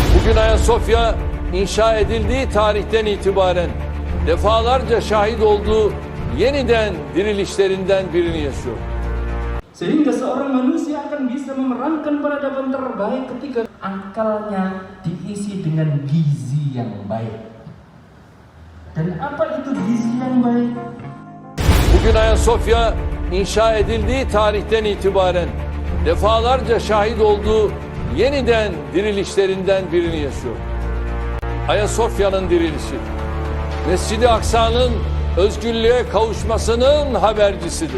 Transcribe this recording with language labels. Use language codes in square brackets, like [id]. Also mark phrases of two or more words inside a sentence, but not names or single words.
[tr] Bugün Ayasofya inşa edildiği tarihten itibaren defalarca şahit olduğu yeniden dirilişlerinden birini yaşıyor. [id] Sehingga seorang manusia akan bisa memerankan peradaban terbaik ketika akalnya diisi dengan gizi yang baik. Dan apa itu gizi yang baik? [tr] Bugün Ayasofya inşa edildiği tarihten itibaren defalarca şahit olduğu yeniden dirilişlerinden birini yaşıyor. Ayasofya'nın dirilişi, Mescid-i Aksa'nın özgürlüğe kavuşmasının habercisidir.